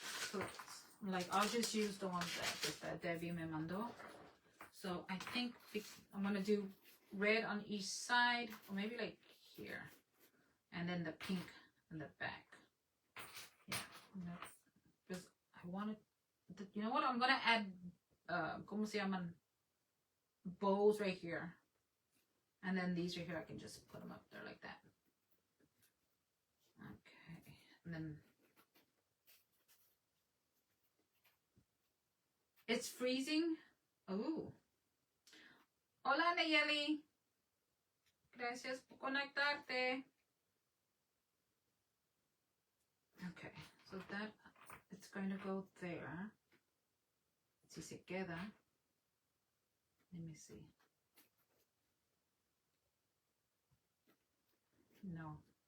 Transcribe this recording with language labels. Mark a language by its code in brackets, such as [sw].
[en] So I'm like, I'll just use the ones that Debbie [es] me mandó. [en] So I think I'm going to do red on each side, or maybe like here. And then the pink in the back. Yeah, because I wanted, you know what? I'm gonna add, [es] ¿cómo se llaman? [en] Bows right here, and then these right here. I can just put them up there like that. Okay, and then it's freezing. [es] Oh, hola Nayeli. Gracias por conectarte. [en] Okay. So that, it's going to go there. [es] Si se queda. [en] Let me see. [es] No.